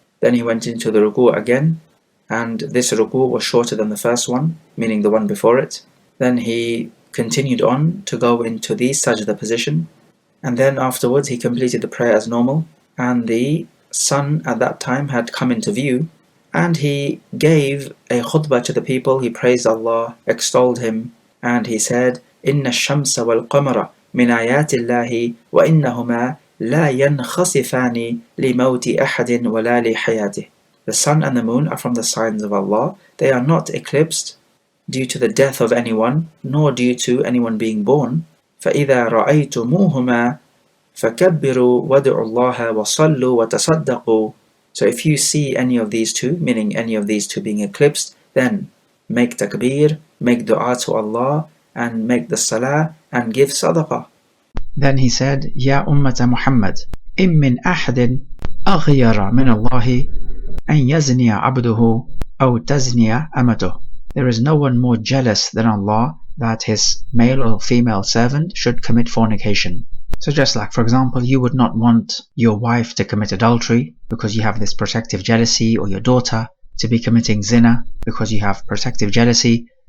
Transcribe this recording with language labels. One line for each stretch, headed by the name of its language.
English: Then he went into the ruku' again, and this ruku' was shorter than the first one, meaning the one before it. Then he continued on to go into the sajda position, and then afterwards he completed the prayer as normal, and the sun at that time had come into view, and he gave a khutbah to the people. He praised Allah, extolled Him, and he said,
Arabic: إِنَّ الشَّمْسَ وَالْقَمَرَ مِنْ آيَاتِ اللَّهِ وَإِنَّهُمَا لَا يَنْخَسِفَانِ لِمَوْتِ أَحَدٍ وَلَا لِحَيَاتِهِ.
English: The sun and the moon are from the signs of Allah. They are not eclipsed due to the death of anyone, nor due to anyone being born.
Arabic: فَإِذَا رَأَيْتُمُوهُمَا فَكَبِّرُوا وَادْعُوا اللَّهَ وَصَلُّوا وَتَصَدَّقُوا.
English: So if you see any of these two, meaning any of these two being eclipsed, then make takbir, make dua to Allah, and make the salah, and give sadaqah. Then he said,
Arabic: Ya ummata Muhammad, إِن مِّن أَحَدٍ أَغْيَرَ مِنَ اللَّهِ أَن يَزْنِيَ عَبْدُهُ أَوْ تَزْنِيَ أَمَتُهُ.
English: There is no one more jealous than Allah that his male or female servant should commit fornication. So just like, for example, you would not want your wife to commit adultery because you have this protective jealousy, or your daughter to be committing zina because you have protective jealousy.